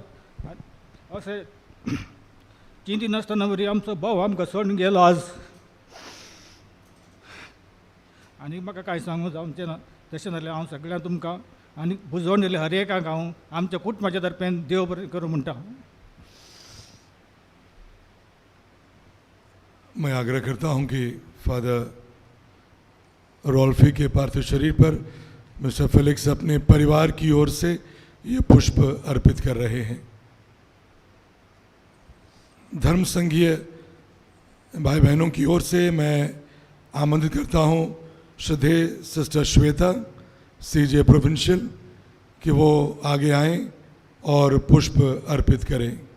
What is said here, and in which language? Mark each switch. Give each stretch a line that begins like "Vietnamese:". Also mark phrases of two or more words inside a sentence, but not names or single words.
Konkani: अशें चिंती नासतना वरी आमचो भाव आमकां सोडून गेलो आज। आनी म्हाका कांय सांगूं जावचें ना, तशें जाल्यार हांव सगळ्यांक तुमकां आनी बुजवण दिले हर एकाक हांव आमच्या कुटुंबाच्या तर्फेन देव बरें करूं म्हणटा।
Hindi: मैं आग्रह करता हूं कि फादर रॉल्फी के पार्थिव शरीर पर मिस्टर फेलिक्स अपने परिवार की ओर से ये पुष्प अर्पित कर रहे हैं। धर्म संघीय भाई बहनों की ओर से मैं आमंत्रित करता हूं श्रद्धेय सिस्टर श्वेता सीजे प्रोविंशियल कि वो आगे आएं और पुष्प अर्पित करें।